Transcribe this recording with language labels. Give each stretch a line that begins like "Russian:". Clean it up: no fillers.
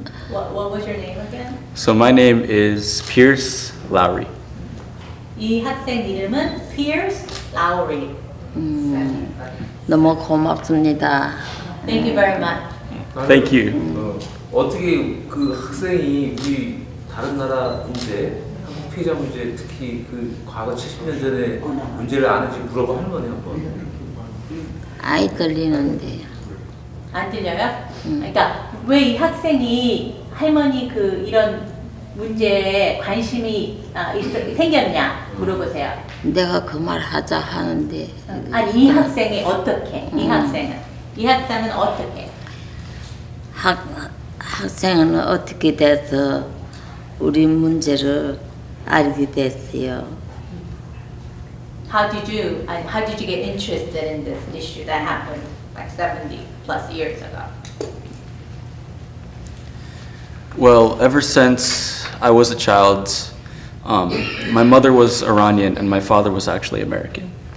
English: What was your name again? So my name is Pierce Lowry.
Korean: 이 학생 이름은 Pierce Lowary. 너무 고맙습니다.
English: Thank you very much. Thank you.
Korean: 어떻게 그 학생이 우리 다른 나라 문제, 한국 피해자 문제, 특히 그 과거 70년 전에 문제를 아는지 물어봐 할머니 한번. 아이 떨리는데. 안 들려요? 그러니까 왜 이 학생이 할머니 이런 문제에 관심이 생겼냐 물어보세요. 내가 그 말 하자 하는데. 아니 이 학생이 어떻게? 이 학생은 어떻게? 학생은 어떻게 돼서 우리 문제를 알게 됐어요.
English: How did you get interested in this issue that happened like 70 plus years ago? Well, ever since I was a child, my mother was Iranian and my father was actually American.